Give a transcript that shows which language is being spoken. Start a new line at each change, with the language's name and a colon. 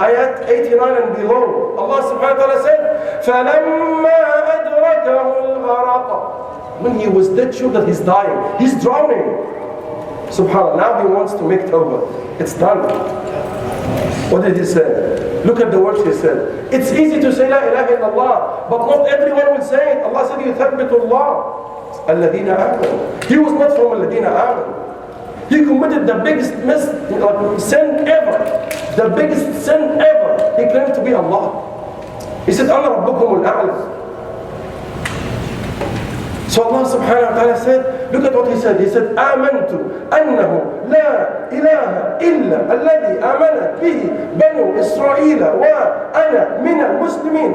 English: ayat 89 and below. Allah subhanahu wa ta'ala said,
Arabic: فَلَمَّا أَدْرَكَهُ الْغَرَقَ.
English: When he was dead sure that he's dying, he's drowning. Subhanallah, now he wants to make tawbah. It's done. What did he say? Look at the words he said. It's easy to say La ilaha illallah, but not everyone will say it. Allah said,
Arabic: يُثَبِّتُ اللَّهُ الَّذِينَ آمَنُوا.
English: He was not from
Arabic: الَّذِينَ آمَنُوا.
English: He committed the biggest sin ever. The biggest sin ever. He claimed to be Allah. He said,
Arabic: أَنَا رَبُّكُمُ الْأَعْلَى.
English: So Allah subhanahu wa ta'ala said, look at what he said. He said,
Arabic: آمنت أنه لا إله إلا الذي آمنت به بنو إسرائيل وأنا من المسلمين.